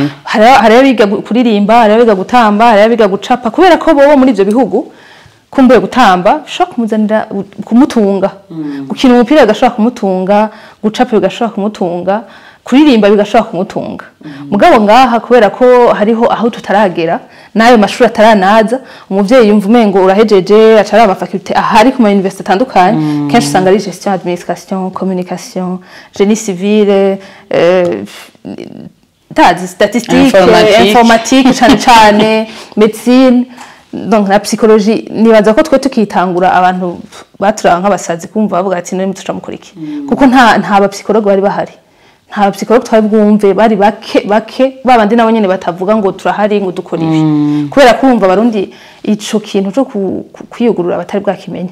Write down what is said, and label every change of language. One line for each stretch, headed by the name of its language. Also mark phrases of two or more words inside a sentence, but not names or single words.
Rundi: Hariho biga kuririmba, hariho biga gutamba, hariho biga gucapa kubera ko bo muri ivyo bihugu kumbuye gutamba bishobora kumuzanira kumutunga gukina umupira bigashobora kumutunga gucapa bigashobora kumutunga kuririmba bigashobora kumutunga. Mugabo ngaha kubera ko hariho aho tutaragera nayo mashuri ataranaza umuvyeyi yumva umengo urahejeje acara aba faculté ahari ku ma université atandukanye kenshi usanga ari
French: gestion, administration, communication, génie civil, statistique, informatique
Rundi: cane médecine
French: donc la psychologie.
Rundi: Nibaza ko twe tukitangura abantu baturanga nk'abasazi kumva bavuga ati none mutuca mukuriki kuko nta ba psychologue bari bahari nta psychologue twabwumve bari bake babandi nabo nyene batavuga ngo turahari ngo dukora ibi kubera kumva barundi ico kintu cyo kwiyugurura batari bwakimenya.